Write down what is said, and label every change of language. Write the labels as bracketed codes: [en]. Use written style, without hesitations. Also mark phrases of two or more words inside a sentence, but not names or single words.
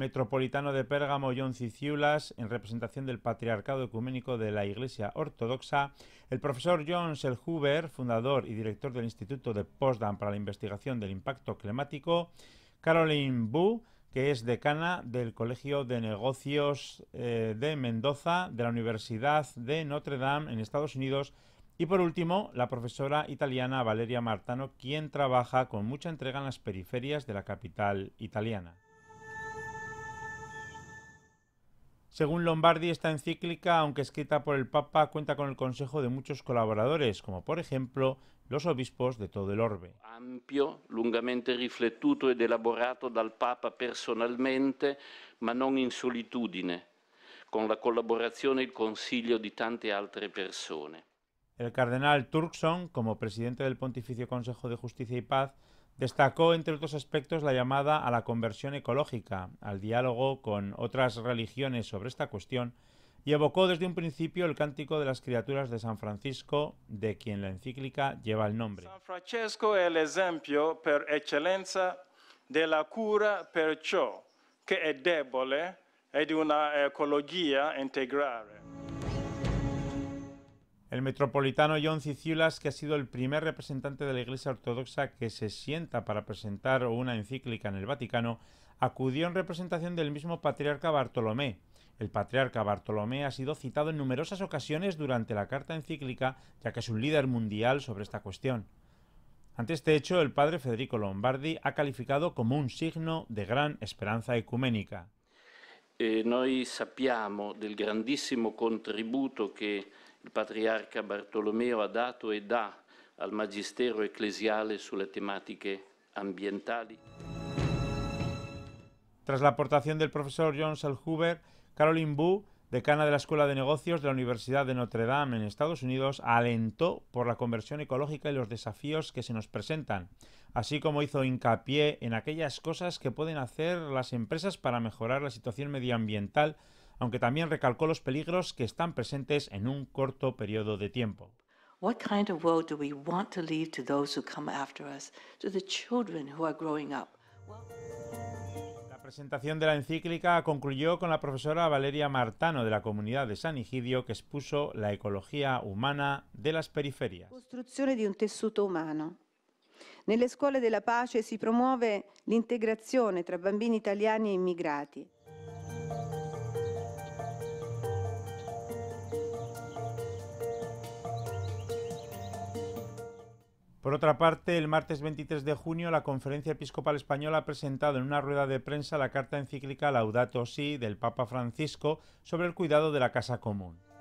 [es] metropolitano de Pérgamo John Ciciulas, en representación del Patriarcado Ecuménico de la Iglesia Ortodoxa, el profesor John Selhuber, fundador y director del Instituto de Potsdam para la Investigación del Impacto Climático, Caroline Bu, que es decana del Colegio de Negocios de Mendoza de la Universidad de Notre Dame en Estados Unidos, y por último, la profesora italiana Valeria Martano, quien trabaja con mucha entrega en las periferias de la capital italiana. Según Lombardi, esta encíclica, aunque escrita por el Papa, cuenta con el consejo de muchos colaboradores, como por ejemplo los obispos de todo el orbe. [it] Ampio, lungamente riflettuto ed elaborato dal Papa personalmente, ma non in solitudine, con la collaborazione e il consiglio di tante altre persone. [es] El cardenal Turkson, como presidente del Pontificio Consejo de Justicia y Paz, destacó, entre otros aspectos, la llamada a la conversión ecológica, al diálogo con otras religiones sobre esta cuestión, y evocó desde un principio el cántico de las criaturas de San Francisco, de quien la encíclica lleva el nombre. [it] San Francesco è l'esempio per eccellenza della cura per ciò che è debole e di una ecologia integrale. [es] El metropolitano John Ciciulas, que ha sido el primer representante de la Iglesia Ortodoxa que se sienta para presentar una encíclica en el Vaticano, acudió en representación del mismo patriarca Bartolomé. El patriarca Bartolomé ha sido citado en numerosas ocasiones durante la carta encíclica, ya que es un líder mundial sobre esta cuestión. Ante este hecho, el padre Federico Lombardi ha calificado como un signo de gran esperanza ecuménica. [it] Noi sappiamo del grandissimo contributo che il patriarca Bartolomeo ha dato e dà al magistero ecclesiale sulle tematiche ambientali. [es] Tras la aportación del profesor John Selhuber, Caroline Bu, decana de la Escuela de Negocios de la Universidad de Notre Dame en Estados Unidos, alentó por la conversión ecológica y los desafíos que se nos presentan, así como hizo hincapié en aquellas cosas que pueden hacer las empresas para mejorar la situación medioambiental, aunque también recalcó los peligros que están presentes en un corto periodo de tiempo. [en] What kind of world do we want to leave to those who come after us, to the children who are growing up? [es] La presentación de la encíclica concluyó con la profesora Valeria Martano de la comunidad de San Egidio, que expuso la ecología humana de las periferias. [it] Costruzione di un tessuto umano. Nelle scuole della pace si promuove l'integrazione tra bambini italiani e immigrati. [es] Por otra parte, el martes 23 de junio, la Conferencia Episcopal Española ha presentado en una rueda de prensa la carta encíclica Laudato Si del Papa Francisco sobre el cuidado de la casa común.